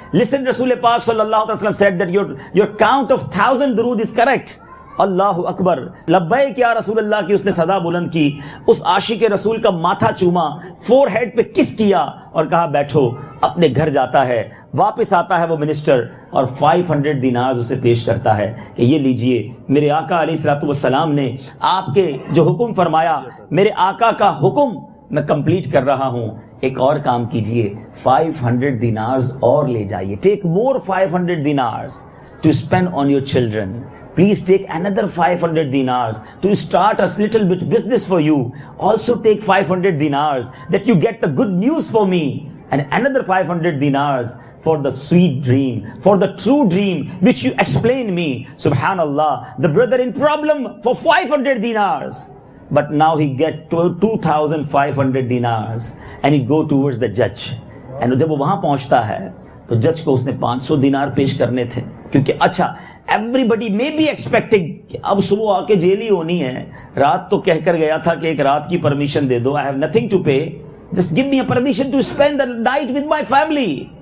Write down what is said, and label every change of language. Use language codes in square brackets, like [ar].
[en] Listen, Rasul Pak sallallahu alaihi wasallam said that your count of 1000 Durud is correct. [ur] اللہ اکبر, لبیک یا رسول اللہ کی اس نے صدا بلند کی, اس عاشق رسول کا ماتھا چوما, فور ہیڈ پہ کس کیا اور کہا بیٹھو. اپنے گھر جاتا ہے, واپس آتا ہے وہ منسٹر اور 500 دینار اسے پیش کرتا ہے کہ یہ لیجئے, میرے آقا علیہ الصلوۃ والسلام نے آپ کے جو حکم فرمایا, میرے آقا کا حکم میں کمپلیٹ کر رہا ہوں, ایک اور کام کیجئے, 500 دینارز اور لے جائیے. [en] Take more 500 dinars to spend on your children. Please take another 500 dinars to start a little bit business for you. Also take 500 dinars that you get the good news for me, and another 500 dinars for the sweet dream, for the true dream which you explain me. Subhanallah, the brother in problem for 500 dinars. But now he get 2500 dinars and he go towards the judge. [ur] And جب وہ وہاں پہنچتا ہے تو جج کو اس نے 500 دینار پیش کرنے تھے, کیونکہ اچھا [en] everybody میں be expecting [ur] کہ اب صبح آ کے جیل ہی ہونی ہے, رات تو کہہ کر گیا تھا کہ ایک رات کی permission they do, [en] I have nothing to pay, just give me a permission to spend the night with my family.